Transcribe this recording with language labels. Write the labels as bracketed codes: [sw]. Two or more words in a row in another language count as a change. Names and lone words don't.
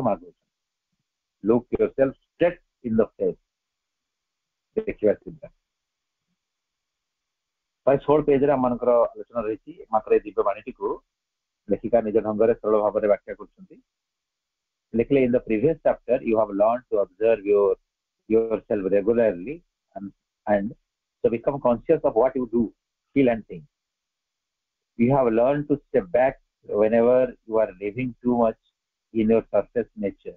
[or] ମା କହୁଛନ୍ତି [en] look yourself straight in the face, [or] ଦେଖିବା ସିଧା। 16 ପେଜରେ ଆମମାନଙ୍କର ଆଲୋଚନା ରହିଛି। ମାତ୍ର ଏ ଦିବ୍ୟ ବାଣୀଟିକୁ ଲେଖିକା ନିଜ ଢଙ୍ଗରେ ସରଳ ଭାବରେ ବ୍ୟାଖ୍ୟା କରୁଛନ୍ତି। ଲେଖିଲେ, [en] in the previous chapter you have learned to observe yourself regularly and so become conscious of what you do, feel and think. You have learned to step back whenever you are living too much in your surface nature.